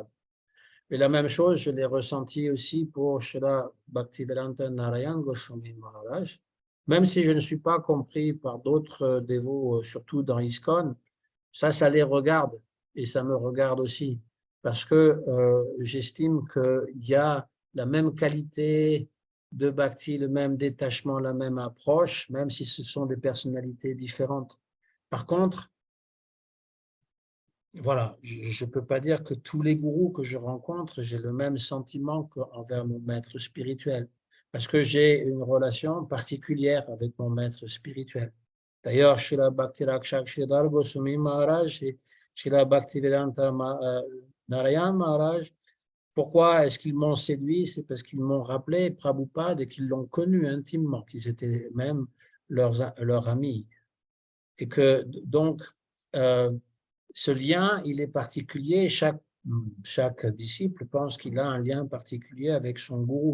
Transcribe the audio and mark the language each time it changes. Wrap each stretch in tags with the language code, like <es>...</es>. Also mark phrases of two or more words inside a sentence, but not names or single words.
<fr>Et la même chose, je l'ai ressenti aussi pour Srila Bhaktivedanta Narayan Goswami Maharaj, même si je ne suis pas compris par d'autres dévots, surtout dans ISKCON, ça les regarde et ça me regarde aussi, parce que j'estime qu'il y a la même qualité de bhakti, le même détachement, la même approche, même si ce sont des personnalités différentes. Par contre, voilà, je ne peux pas dire que tous les gourous que je rencontre, j'ai le même sentiment qu'envers mon maître spirituel, parce que j'ai une relation particulière avec mon maître spirituel. D'ailleurs, Srila Bhakti Rakshak Sridhar Goswami Maharaj et Srila Bhaktivedanta Narayan Maharaj, pourquoi est-ce qu'ils m'ont séduit? C'est parce qu'ils m'ont rappelé Prabhupada et qu'ils l'ont connu intimement, qu'ils étaient même leurs amis. Et que donc, ce lien, il est particulier. Chaque disciple pense qu'il a un lien particulier avec son gourou.</fr>